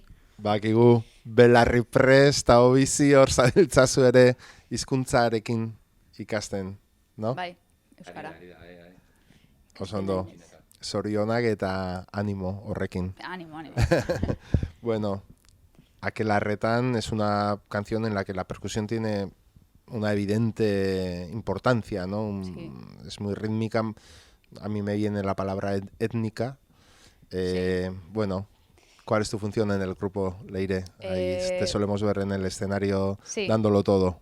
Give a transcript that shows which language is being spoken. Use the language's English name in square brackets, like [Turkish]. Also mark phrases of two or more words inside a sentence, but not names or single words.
[Basque] Bakigu, belarri prest, eta hobizi hor zabiltzazu ere hizkuntzarekin ikasten, no? Bai, euskara. Oso ondo, zorionak eta animo horrekin. Animo. [Spanish] Bueno, Aquelarretan es una canción en la que la percusión tiene una evidente importancia, ¿no? Sí. Es muy rítmica, a mí me viene la palabra étnica. Sí. Bueno, ¿cuál es tu función en el grupo, Leire? Ahí te solemos ver en el escenario dándolo todo.